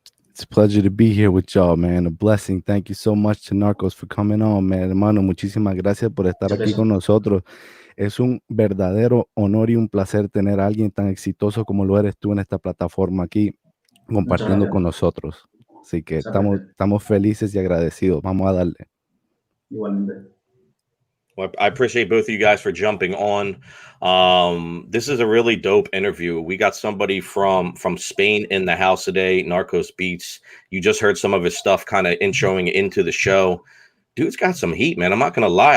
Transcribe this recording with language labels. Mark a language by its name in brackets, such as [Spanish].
[English] It's a pleasure to be here with y'all, man. A blessing. Thank you so much to Narcos for coming on, man. [Spanish] Hermano, muchísimas gracias por estar aquí con nosotros. Es un verdadero honor y un placer tener a alguien tan exitoso como lo eres tú en esta plataforma aquí, compartiendo con nosotros. Así que estamos felices y agradecidos. Vamos a darle. Igualmente. [English] Well, I appreciate both of you guys for jumping on. This is a really dope interview. We got somebody from Spain in the house today, Narcos Beats. You just heard some of his stuff kind of introing into the show. Dude's got some heat, man. I'm not going to lie.